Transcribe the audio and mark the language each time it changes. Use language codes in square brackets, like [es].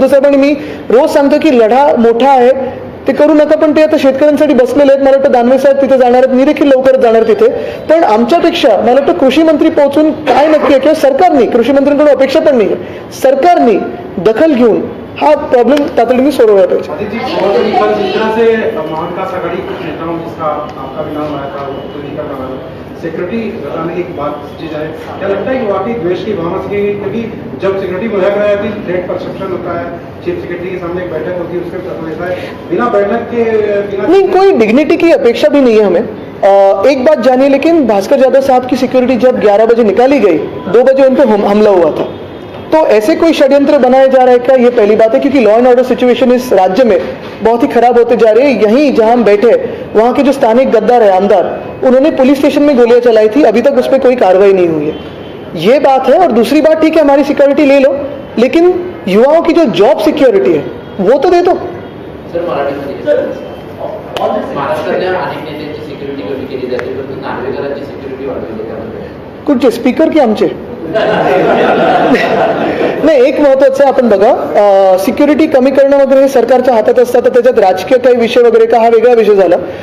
[mr] उद्धव साहेबांनी मी रोज सांगतो की लढा मोठा आहे, ते करू नका, पण ते आता शेतकऱ्यांसाठी बसलेले आहेत. मला वाटतं दानवे साहेब तिथे जाणार आहेत, मी देखील लवकरच जाणार तिथे. पण आमच्यापेक्षा मला वाटतं कृषी मंत्री पोहोचून काय नक्की आहे, किंवा सरकारने, कृषी मंत्र्यांकडून अपेक्षा पण नाही आहे, सरकारने दखल घेऊन हा प्रॉब्लेम तातडीने सोडवला पाहिजे. [hi] से महाविकास आघाड़ी कुछ नेताओं जिसका आपका भी नाम आया था, सिक्योरिटी लगाने की बात की जाए, क्या लगता है कि वाकई द्वेष की भावना से, क्योंकि जब सिक्योरिटी मुहैया कराया थी, थ्रेट परसेप्शन होता है, चीफ सेक्रेटरी के सामने एक बैठक होती है, उसके ऐसा है बिना बैठक के नहीं, कोई डिग्निटी की अपेक्षा भी नहीं है हमें. एक बात जानिए, लेकिन भास्कर यादव साहब की सिक्योरिटी जब 11 बजे निकाली गई, 2 बजे उन पर हमला हुआ था. तो ऐसे कोई षड्यंत्र बनाया जा रहा है क्या, ये पहली बात है, क्योंकि लॉ एंड ऑर्डर सिचुएशन इस राज्य में बहुत ही खराब होते जा रही है. यहीं जहां हम बैठे, वहां के जो स्थानिक गद्दार है, आमदार, उन्होंने पुलिस स्टेशन में गोलियां चलाई थी, अभी तक उस पर कोई कार्रवाई नहीं हुई है. ये बात है. और दूसरी बात, ठीक है हमारी सिक्योरिटी ले लो, लेकिन युवाओं की जो जॉब सिक्योरिटी है वो तो दे दो. [mr] सर मराठीमध्ये महाराष्ट्रातल्या अनेक नेत्यांची सिक्युरिटी कमी केली जाते, परंतु नार्वेकरांची सिक्युरिटी वाढवली त्यामध्ये कुठचे स्पीकर की आमचे? नाही, एक महत्वाचं आपण बघा, सिक्युरिटी कमी करणं वगैरे हे सरकारच्या हातात असतात, तर त्याच्यात राजकीय काही विषय वगैरे का, हा वेगळा विषय झाला.